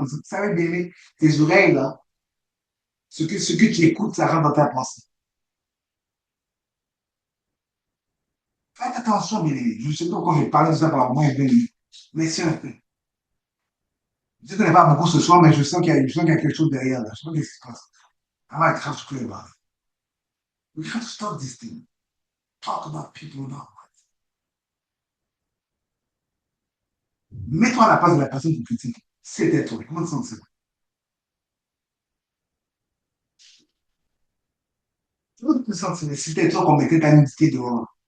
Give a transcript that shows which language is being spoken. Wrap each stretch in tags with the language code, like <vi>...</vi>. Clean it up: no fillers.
<fr>Vous savez bien, tes oreilles, là, ce que tu écoutes, ça rentre dans ta pensée. Faites attention, bien aimé. Je ne sais pas pourquoi j'ai parlé de ça par moi, mais c'est un fait. Je ne connais pas beaucoup ce soir, mais je sens qu'il y a quelque chose derrière là. Je sens qu'est-ce qui se passe.</fr> <en>I might have to clear about it. We have to stop this thing. Talk about people now.</en> <fr>Mets-toi à la place de la personne qui critique. C'était toi. Comment tu sens ça? Comment tu te sens? C'était toi qu'on mettait ta nudité dehors.</fr>